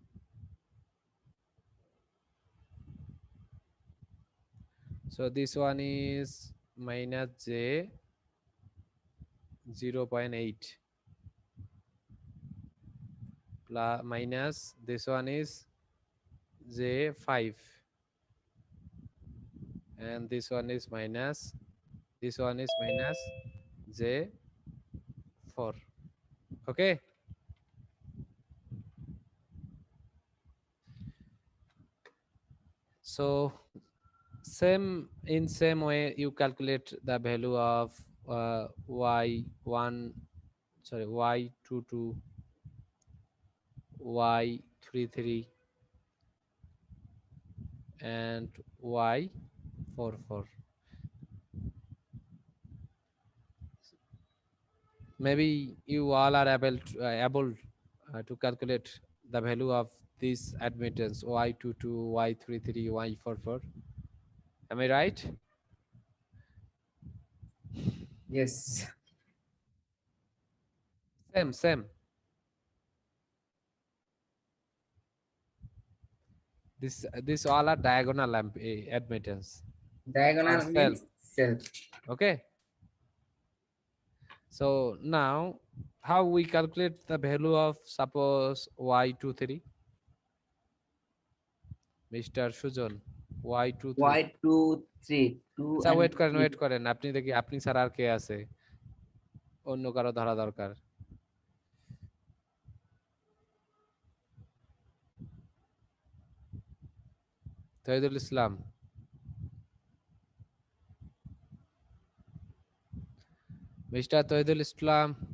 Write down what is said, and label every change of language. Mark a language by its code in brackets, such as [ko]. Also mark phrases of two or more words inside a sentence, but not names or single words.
[en] So this one is minus j 0.8 plus minus this one is j 5 and this one is minus, this one is minus j 4. Okay, so same way you calculate the value of y1 sorry y22 y33 and y44. Maybe you all are able to calculate the value of this admittance y22 y33 y44. Am I right? Yes. Same. This all are diagonal admittance. Diagonal Or means self. Okay, so now how we calculate the value of suppose y23? Mr. Sujan, y23. Y23 2 [bn] আচ্ছা [en] and [bn] ওয়েট করেন 3. আপনি দেখি আপনি ছাড়া আর কে আছে, অন্য কারো ধরা দরকার। তহিদুল ইসলাম, মিস্টার তহিদুল ইসলাম।